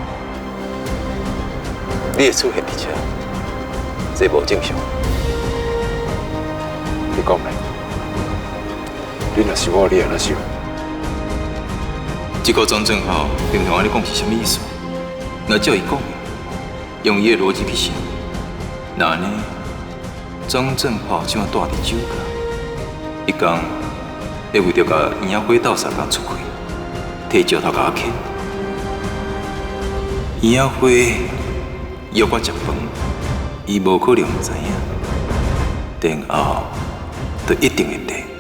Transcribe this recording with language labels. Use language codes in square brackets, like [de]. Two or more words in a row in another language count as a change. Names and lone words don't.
[nan] 你会出现伫遮，这无正常。你讲咧？你若是我，你会哪想？这个张正浩平常安尼讲是啥物意思？若照伊讲的，用伊的逻辑去想，那安尼，张正浩怎啊带伫酒家？伊讲会为着甲杨仔辉斗相共出气，摕石头甲我砍。杨仔辉约我食饭，伊无可能唔知影，然后就一定会逮。